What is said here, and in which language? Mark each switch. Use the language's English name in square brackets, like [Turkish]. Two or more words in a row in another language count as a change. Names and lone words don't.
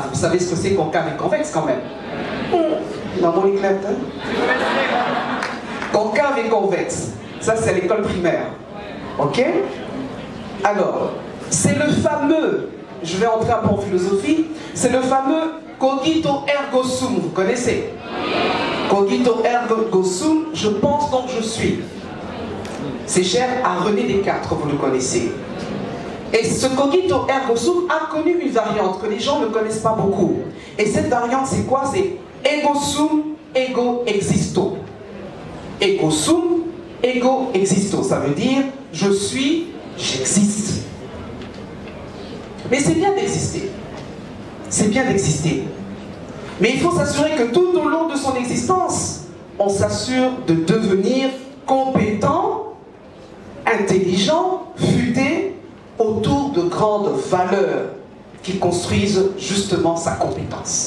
[French] Vous savez ce que c'est concave et convexe quand même? Dans mon éclate, hein? Concave et convexe. Ça, c'est à l'école primaire. Ok? Alors, c'est le fameux, je vais entrer un peu en philosophie, c'est le fameux [Latin] cogito ergo sum, [French] vous connaissez? [Latin] Cogito ergo sum, [French] je pense donc je suis. C'est cher à René Descartes, vous le connaissez. Et ce [Latin] cogito ergo sum [French] a connu une variante que les gens ne connaissent pas beaucoup. Et cette variante, c'est quoi? [Latin] C'est ego sum, ego existo. Ego sum, ego existo. [French] Ça veut dire je suis, j'existe. Mais c'est bien d'exister. C'est bien d'exister. Mais il faut s'assurer que tout au long de son existence, on s'assure de devenir compétent, intelligent, futé, autour de grandes valeurs qui construisent justement sa compétence.